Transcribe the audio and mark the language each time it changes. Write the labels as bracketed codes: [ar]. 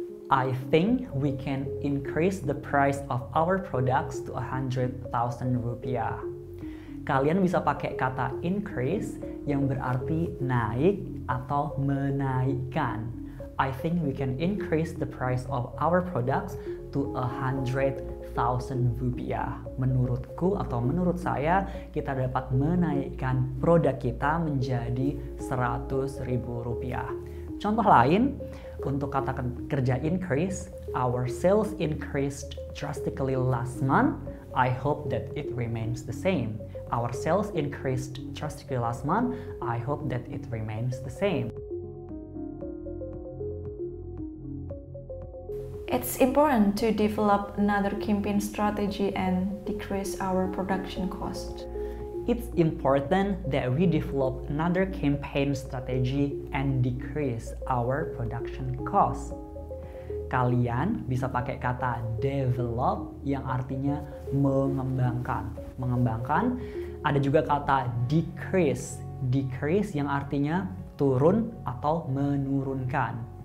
[en] I think we can increase the price of our products to 100,000 rupiah. [id] Kalian bisa pakai kata increase yang berarti naik atau menaikkan. [en] I think we can increase the price of our products to 100,000 rupiah. [id] Menurutku atau menurut saya, kita dapat menaikkan produk kita menjadi 100.000 rupiah. Contoh lain, untuk kata kerja increase, [en] our sales increased drastically last month. I hope that it remains the same. Our sales increased drastically last month. I hope that it remains the same. It's important to develop another campaign strategy and decrease our production cost. It's important that we develop another campaign strategy and decrease our production cost. [id] Kalian bisa pakai kata develop yang artinya mengembangkan. Mengembangkan. Ada juga kata decrease. Decrease yang artinya turun atau menurunkan.